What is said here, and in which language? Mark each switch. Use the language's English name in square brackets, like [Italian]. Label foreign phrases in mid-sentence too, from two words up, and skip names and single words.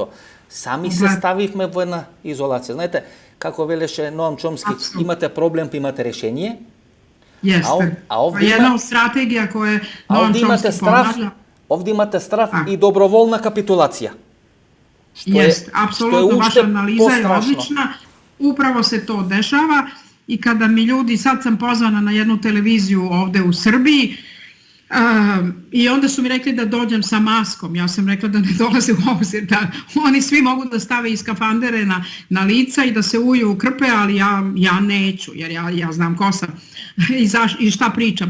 [Macedonian] Сами се ставивме во една изолација. Знаете, како велеше Ноам Чомски, имате проблем, па имате решение. Јесте. Една од стратегија која Ноам Чомски понавља. Овде имате страф и доброволна капитулација. Јест, апсолутно, ваша анализа е одлична. [Serbian] Управо се то дешава и када ми ljudi, sad sam pozvana na jednu televiziju ovde u Srbiji i onda su mi rekli da dođem sa maskom. Ja sam rekla da ne dolaze u obzir, da oni svi mogu da stave i skafandere na lica i da se uju u krpe, ali ja neću, jer ja znam ko sam i šta pričam.